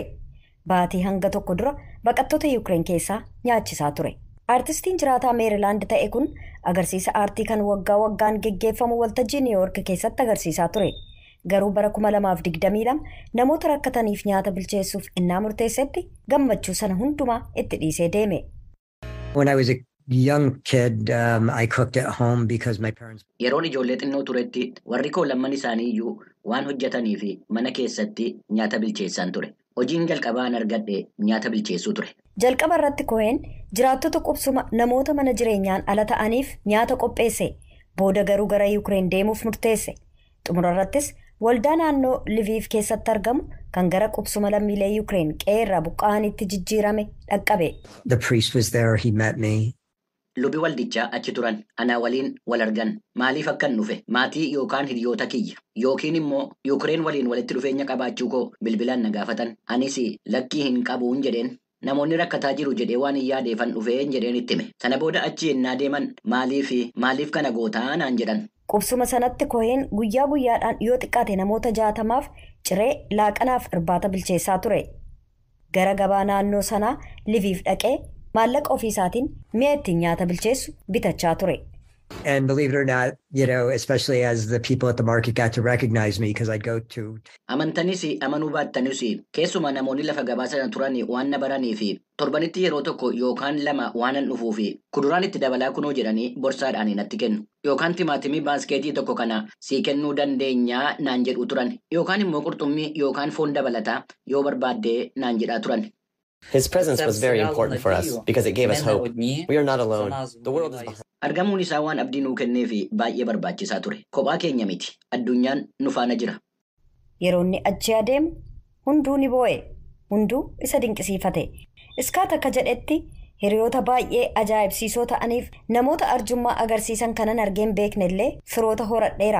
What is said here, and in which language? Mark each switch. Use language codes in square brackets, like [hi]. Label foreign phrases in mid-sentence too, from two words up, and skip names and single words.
[om] Baatii hanga tokko dura baqattoota Yuukireen keessaa nyaachisaa ture. Aartistiin jiraataa Meeriilaand ta'e kun agarsiisa aartii kan waggaa waggaan geggeeffamu waltajjii Niiwuyoork keessatti agarsiisaa ture. Garuu bara 2022 namoota rakkataniif nyaata bilcheessuuf innaa murteessetti gammachuu sana hundumaa itti dhiisee deeme. [en] Young kid, I cooked at home because my parents. [om] Yeroon ijoollee xinnoo turetti warri koo lamman isaanii iyyuu waan hojjetanii fi mana keessatti nyaata bilcheessan ture. Hojiin jalqabaan argadhe nyaata bilcheessuu ture. Jalqaba irratti Cohen jiraattota qubsuma namoota mana jireenyaan ala ta'aniif nyaata qopheesse. Booda garuu gara Yuukireen deemuuf murteesse. Xumura irrattis waldaa naannoo Liviif keessatti argamu kan gara qubsuma lammiilee Yuukireen qe'ee buqqa'anitti jijjiirame dhaqqabe. [en] The priest was there, he met me. [om] Lubi waldichaa achi turan anaa waliin wal argan maaliif akkan dhufe maatii yookaan hiriyoota kiyya yookiin immoo Yuukireen waliin walitti dhufeenya qabaachuu koo bilbilaan na gaafatan anis lakkii hin qabuun jedheen namoonni rakkataa jiru jedhee waan hin yaadeefan dhufeen jedheen itti hime sana booda achi ennaa deeman maaliif kana gootaa naan jedhan. Qubsuma sanatti Cohen guyyaa guyyaadhaan yoo xiqqaate namoota 60f ciree laaqanaaf irbaata bilcheessaa ture. Gara gabaa naannoo sanaa Liviif dhaqee maallaqa ofiisaatiin mi'a ittiin nyaata bilcheessu bitachaa ture. [en] And believe it or not, especially as the people at the market got to recognize me because I'd go to. [om] Amantanis amanuu baattanis keessumaa namoonni lafa gabaa sana turan waan na baranii fi torbanitti yeroo tokko yookaan lama waanan dhufuu fi kuduraan itti dabalaa kunoo jedhanii borsaadhaan natti kennu yookaan timaatimii baaskeetii tokko kana sii kennuu dandeenyaa naan jedhu turan yookaan immoo qurxummii yookaan foon dabalataa yoo barbaaddee naan jedhaa turan. [en] His presence was very important for us because it gave us hope. We are not alone. The world is behind. [om] Argamuun isaa waan abdii nuu kennee fi baay'ee barbaachisaa ture. Kophaa keenya miti. Addunyaan nu faana jira. Yeroo inni achi adeemu hunduu ni boo'e. Hunduu isa dinqisiifate. Iskaat akka jedhetti hiriyoota baay'ee ajaa'ibsiisoo ta'aniif namoota arjummaa agarsiisan kanan argeen beeknellee firoota horadheera.